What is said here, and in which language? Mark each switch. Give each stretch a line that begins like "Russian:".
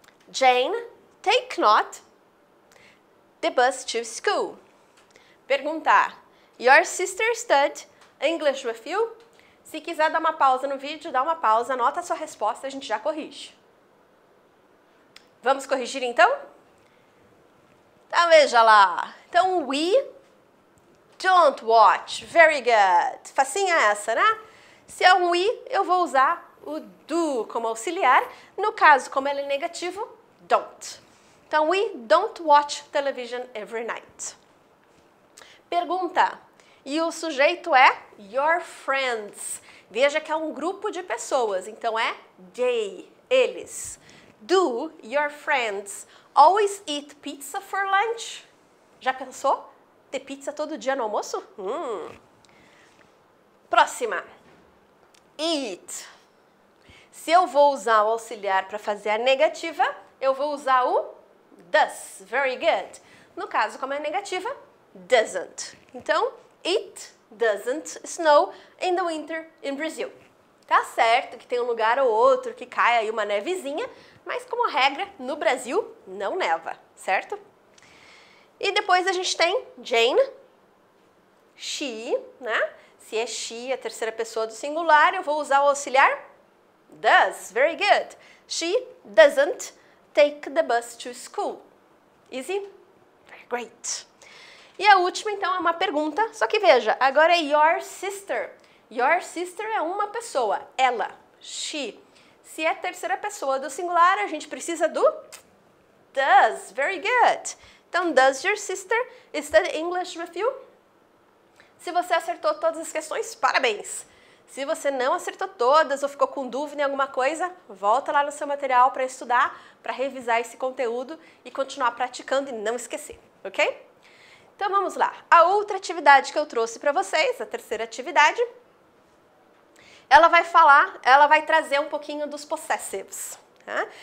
English: Jane take not the bus to school.
Portuguese: Perguntar.
English: Your sister studied English with you?
Portuguese: Se quiser dar uma pausa no vídeo, dá uma pausa, anota a sua resposta, a gente já corrige. Vamos corrigir então? Então veja lá.
English: Então, we don't watch. Very good.
Portuguese: Facinha essa, né? Se é um we, eu vou usar o do como auxiliar. No caso, como ele é negativo, don't.
English: Então, we don't watch television every night.
Portuguese: Pergunta. E o sujeito é
English: your friends.
Portuguese: Veja que é um grupo de pessoas, então é they, eles.
English: Do your friends always eat pizza for lunch?
Portuguese: Já pensou? Ter pizza todo dia no almoço? Próxima. Eat. Se eu vou usar o auxiliar para fazer a negativa, eu vou usar o does.
English: Very good.
Portuguese: No caso, como é negativa, doesn't.
English: Então, it doesn't snow in the winter in Brazil.
Portuguese: Tá certo que tem um lugar ou outro que cai aí uma nevezinha, mas como regra, no Brasil não neva, certo? E depois a gente tem Jane, she, né? Se é she, a terceira pessoa do singular, eu vou usar o auxiliar does.
English: Very good. She doesn't take the bus to school. Easy? Very great.
Portuguese: E a última, então, é uma pergunta, só que veja, agora é your sister.
English: Your sister
Portuguese: é uma pessoa, ela, she. Se é a terceira pessoa do singular, a gente precisa do does.
English: Very good. Então, does your sister study English with you?
Portuguese: Se você acertou todas as questões, parabéns. Se você não acertou todas ou ficou com dúvida em alguma coisa, volta lá no seu material para estudar, para revisar esse conteúdo e continuar praticando e não esquecer, ok? Então vamos lá. A outra atividade que eu trouxe para vocês, a terceira atividade, ela vai trazer um pouquinho dos possessives, tá?